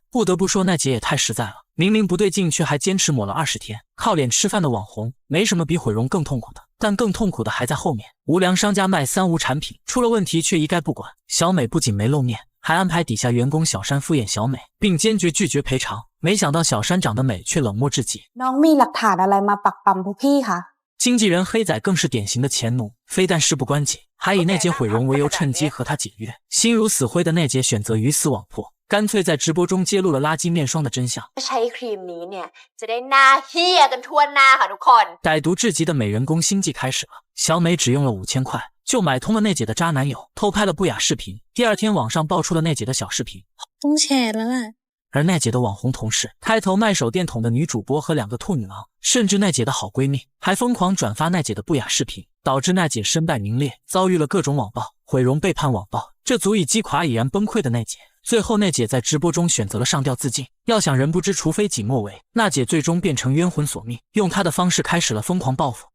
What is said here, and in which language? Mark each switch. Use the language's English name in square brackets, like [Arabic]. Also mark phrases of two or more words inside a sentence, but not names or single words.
[Chinese] 不得不说奈姐也太实在了，明明不对劲却还坚持抹了20天。靠脸吃饭的网红，没什么比毁容更痛苦的，但更痛苦的还在后面。无良商家卖3无产品，出了问题却一概不管。小美不仅没露面，还安排底下员工小山敷衍小美，并坚决拒绝赔偿。没想到小山长得美，却冷漠至极。 [Thai] น้องมีหลักฐานอะไรมาปักปั๊มพวกพี่คะ？ [Chinese] 经纪人黑仔更是典型的钱奴，非但事不关己，还以奈姐毁容为由趁机和他解约。心如死灰的奈姐选择鱼死网破，干脆在直播中揭露了垃圾面霜的真相。 [Thai] ใช้ครีมนี้เนี่ยจะได้หน้าเหี้ยกันทั่วหน้าค่ะทุกคน。 [Chinese] 歹毒至极的美人攻心计开始了。小美只用了5000块就买通了奈姐的渣男友，偷拍了不雅视频。第2天网上爆出了奈姐的小视频， [Thai] ต้องแชร์แล้วล่ะ。 [Chinese] 而奈姐的网红同事，开头卖手电筒的女主播和2个兔女郎，甚至奈姐的好闺蜜，还疯狂转发奈姐的不雅视频，导致奈姐身败名裂，遭遇了各种网暴、毁容、背叛、网暴，这足以击垮已然崩溃的奈姐。最后奈姐在直播中选择了上吊自尽。要想人不知除非己莫为，娜姐最终变成冤魂索命，用她的方式开始了疯狂报复。